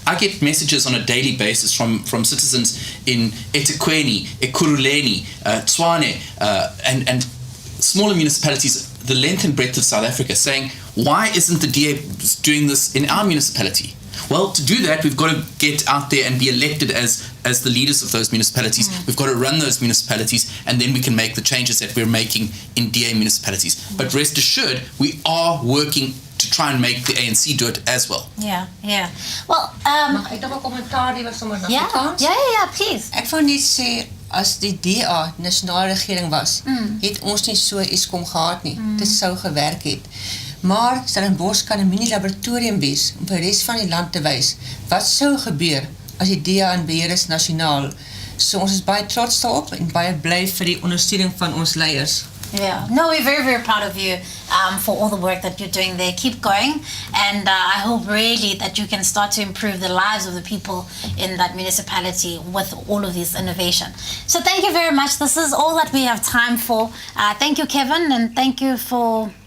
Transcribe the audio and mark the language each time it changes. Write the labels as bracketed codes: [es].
[en] I get messages on a daily basis from citizens in eThekwini, eKuruleni, Tshwane, and smaller municipalities the length and breadth of South Africa saying, why isn't the DA doing this in our municipality? Well, to do that, we've got to get out there and be elected as the leaders of those municipalities. We've got to run those municipalities, and then we can make the changes that we're making in DA municipalities. But rest assured, we are working to try and make the ANC do it as well. Yeah. Well, [af] Mag ek nog 'n kommentaar hê sommer na Afrikaans? Ja, please. Ek wou net sê as die DA nasionale regering was, het ons nie so Eskom gehad nie. Dit sou gewerk het. Maar Stellenbosch kan 'n mini-laboratorium wees om vir die res van die land te wys wat sou gebeur as die DA in beheer is nasionaal. So ons is baie trots daarop en baie bly vir die ondersteuning van ons leiers. [en] Yeah, no, we're very, very proud of you for all the work that you're doing there. Keep going, and I hope really that you can start to improve the lives of the people in that municipality with all of this innovation. So thank you very much. This is all that we have time for. Thank you, Kevin, and thank you for